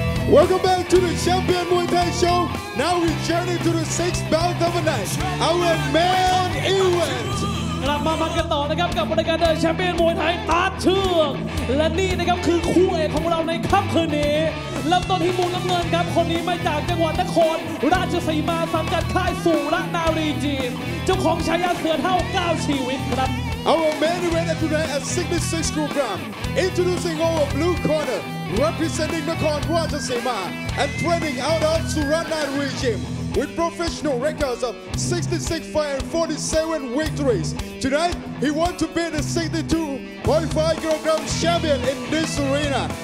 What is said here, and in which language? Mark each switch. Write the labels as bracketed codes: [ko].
[en] Welcome back to the Champion Muay Thai Show. Now we journey to the 6th bout of the night, our main event. [th] กลับมามันกันต่อนะครับกับรายการเดินแชมเปี้ยนมวยไทยตัดเชือกและนี่นะครับคือคู่เอกของเราในค่ำคืนนี้เริ่มต้นที่มุมน้ำเงินครับคนนี้มาจากจังหวัดนครราชสีมาสังกัดค่ายสุรนารีจีนเจ้าของฉายาเสือเท่า9ชีวิตครับ [en] Our main event today at 66 kg. Introducing our blue corner, representing Nakhon Ratchasima and training out of Suranari Gym with professional records of 66 fights and 47 victories. Tonight, he wants to be the 62.5 kg champion in this arena.